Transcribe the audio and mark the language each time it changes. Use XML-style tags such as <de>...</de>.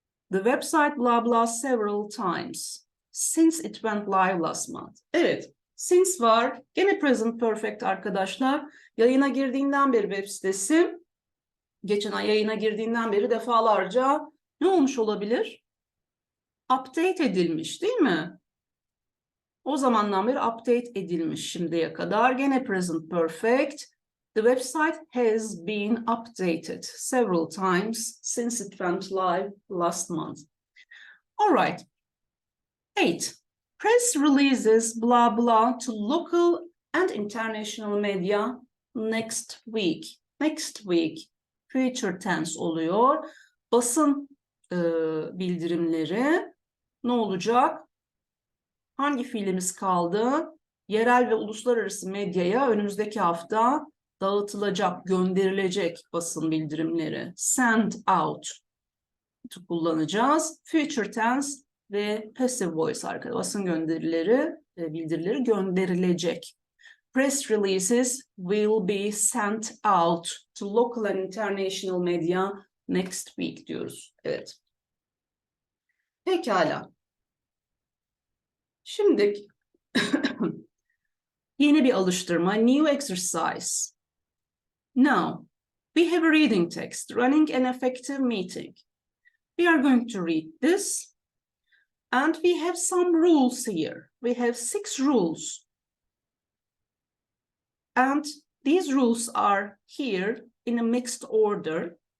<en>The website blah blah several times since it went live last month.</en> <tr>Evet, since var. Gene present perfect arkadaşlar. Yayına girdiğinden beri web sitesi, geçen ay yayına girdiğinden beri defalarca ne olmuş olabilir? Update edilmiş, değil mi? O zamandan beri update edilmiş şimdiye kadar. Gene present perfect.</tr> <en>The website has been updated several times since it went live last month. All right. 8. Press releases blah blah to local and international media next week. Next week. Future tense</en> <tr>oluyor. Basın bildirimleri ne olacak? Hangi fiilimiz kaldı? Yerel ve uluslararası medyaya önümüzdeki hafta dağıtılacak, gönderilecek basın bildirimleri. Send out kullanacağız. Future tense ve passive voice arkadaşlar. Basın bildirileri gönderilecek.</tr> <en>Press releases will be sent out to local and international media next week</en> <tr>diyoruz. Evet. Pekala. Şimdi yeni bir alıştırma,</tr> <en>new exercise. Now, we have a reading text, running an effective meeting. We are going to read this, and we have some rules here. We have 6 rules. And these rules are here in a mixed order.</en>